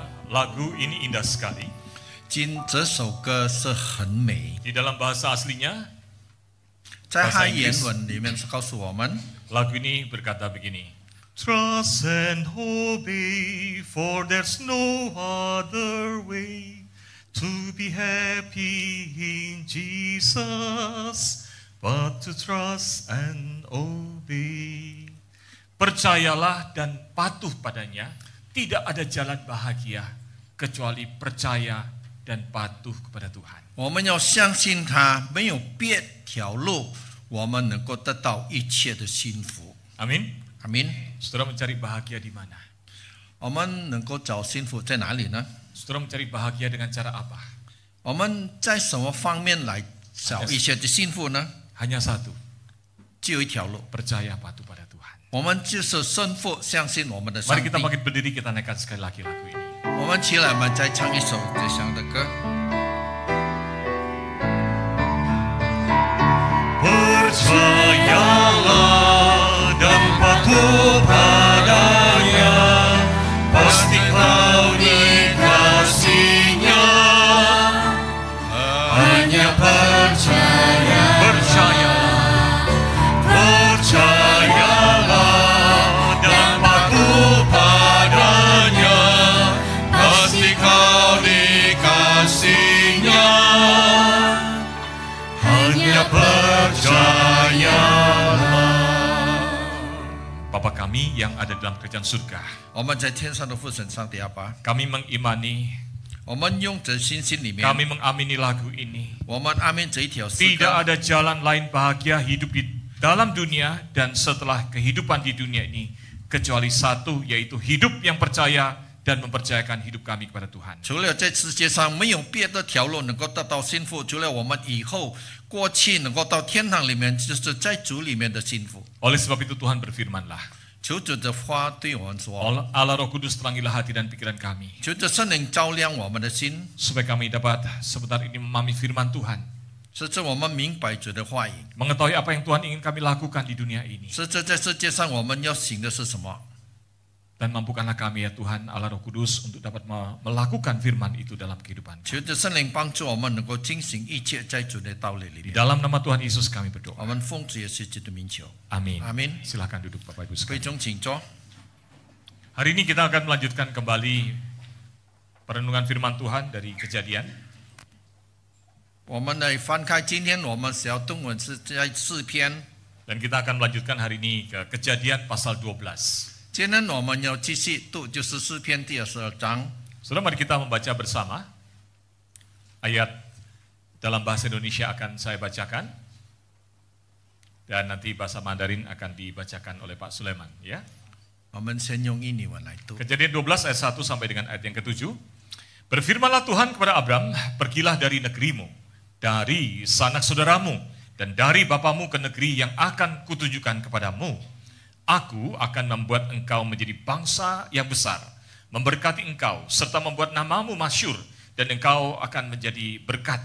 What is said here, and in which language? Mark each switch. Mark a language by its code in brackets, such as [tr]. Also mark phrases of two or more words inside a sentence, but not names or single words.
[id] Lagu ini indah sekali. [zh] 这首歌是很美， [id] Di dalam bahasa aslinya, [zh] 在 [id] bahasa [zh] 汉言 [id] Inggris [zh] 文里面是告诉我们， [id] lagu ini berkata begini. [en] Trust and obey, for there's no other way to be happy in Jesus, but to trust and obey. [id] Percayalah dan patuh padanya, tidak ada jalan bahagia kecuali percaya dan patuh kepada Tuhan. [zh] 我们要相信他，没有别条路，我们能够得到一切的幸福。 [id] Amin. [zh] 阿明， [id] Saudara mencari bahagia di mana? [zh] 我们能够找幸福在哪里呢？ [id] Saudara mencari bahagia dengan cara apa? [zh] 我们在什么方面来找一些的幸福呢？ [id] Hanya satu, [zh] 只有一条路， [id] percaya patuh pada Tuhan. [zh] 我们就是顺服，相信我们的上 [id] Mari [zh] 帝。 [id] kita bangkit berdiri, kita naikkan sekali lagi lagu ini. [zh] 我们起来，我们再唱一首这样的歌。 [id] Percayalah dan patuh padanya, pasti kau dikasihinya. Hanya percaya, percayalah dan patuh padanya, pasti kau dikasihinya. Hanya percayalah. Bapa kami yang ada dalam kerajaan surga, [zh] 我们在天上的父神上帝阿爸， [id] kami mengimani, [zh] 我们用这信心里面， [id] kami mengamini lagu ini. [zh] 我们阿明这一条诗 [id] Tidak [zh] 歌， [id] ada jalan lain bahagia hidup di dalam dunia dan setelah kehidupan di dunia ini kecuali satu, yaitu hidup yang percaya dan mempercayakan hidup kami kepada Tuhan. [zh] 除了在世界上没有别的条路能够得到幸福，除了我们以后过去能够到天堂里面，就是在主里面的幸福。 [id] Oleh sebab itu Tuhan berfirmanlah, [zh] 求主的话对我们说， [id] Allah Roh Kudus terangilah hati dan pikiran kami, [zh] 求着圣灵照亮我们的心， [id] supaya kami dapat sebentar ini memahami firman Tuhan, [zh] 使之我们明白主的话语， [id] mengetahui apa yang Tuhan ingin kami lakukan di dunia ini. [zh] 使之在世界上我们要行的是什么。 [id] Dan mampukanlah kami ya Tuhan Allah Roh Kudus untuk dapat melakukan firman itu dalam kehidupan. [zh] 求着圣灵帮助我们能够进行一切在主的道理里 [id] Di [zh] 面。 [id] dalam nama Tuhan Yesus kami [zh] 我 [id] berdoa. [zh] 们奉主耶稣基督名求， [id] Amin. [zh] 阿明。 [id] Silakan duduk Bapak Ibu [zh] 会 [id] sekalian. [zh] 中请坐。 [id] Hari ini kita akan melanjutkan kembali perenungan firman Tuhan dari Kejadian. [zh] 我们来翻开今天我们小动文是在诗篇， [id] Dan kita akan melanjutkan hari ini ke Kejadian pasal 12. [zh] 今天我们要继续读就是诗篇第22章。 [id] Saudara, mari kita membaca bersama. Ayat dalam bahasa Indonesia akan saya bacakan. Dan nanti bahasa Mandarin akan dibacakan oleh Pak Sulaiman. Ya. [zh] 我们先用印尼文来读。 [id] Kejadian 12 ayat 1 sampai dengan ayat yang ke-7. Berfirmanlah Tuhan kepada Abram, pergilah dari negerimu, dari sanak saudaramu, dan dari bapamu ke negeri yang akan kutunjukkan kepadamu. Aku akan membuat engkau menjadi bangsa yang besar, memberkati engkau, serta membuat namamu masyhur, dan engkau akan menjadi berkat.